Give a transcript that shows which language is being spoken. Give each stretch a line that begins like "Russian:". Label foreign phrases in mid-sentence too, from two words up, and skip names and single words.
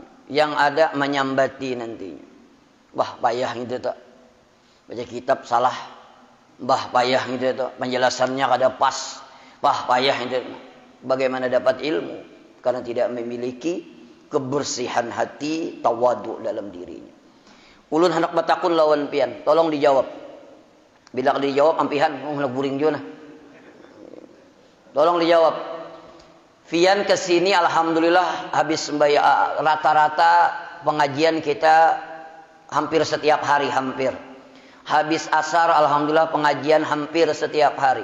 Banjar: Yang ada menyambati nantinya. Wah, payah gitu tak. Baca kitab salah. Bah, payah gitu tak. Penjelasannya kada pas. Wah, payah gitu. Bagaimana dapat ilmu?
Indonesian: Karena tidak memiliki kebersihan hati, tawadhu dalam dirinya.
Banjar: Ulun hendak batakun lawan pian. Tolong dijawab. Bila dijawab ampihan, guring juga nah.
Indonesian: Tolong dijawab. Fian kesini alhamdulillah habis rata-rata pengajian kita hampir setiap hari hampir. Habis asar alhamdulillah pengajian hampir setiap hari.